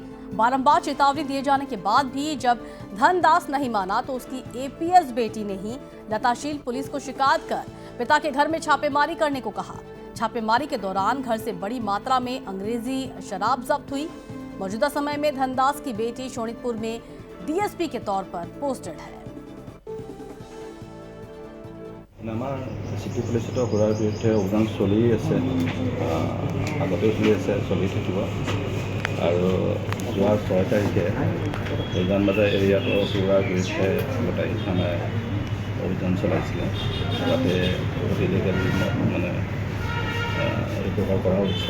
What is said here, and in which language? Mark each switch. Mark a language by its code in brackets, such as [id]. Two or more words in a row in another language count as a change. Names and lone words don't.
[hi] बारंबार चेतावनी दिए जाने के बाद भी जब धनदास नहीं माना तो उसकी एपीएस बेटी ने ही लताशील पुलिस को शिकायत कर पिता के घर में छापेमारी करने को कहा। छापेमारी के दौरान घर से बड़ी मात्रा में अंग्रेजी शराब जब्त हुई। मौजूदा समय में धनदास की बेटी शोणितपुर में डीएसपी के तौर पर पोस्टेड है। [en] city policeto [as] ঘূৰাৰ বিৰুদ্ধে অভিযান চলি আছে, আগতেও চলি আছে, চলি থাকিব। আৰু যোৱা 6 তাৰিখে উজান বজাৰ এৰিয়াটো ঘূৰাৰ বিৰুদ্ধে গোটাই থানাই অভিযান চলাইছিলে। তাতে বহুত ইলিগেল মানে ৰিকভাৰ কৰা হৈছে।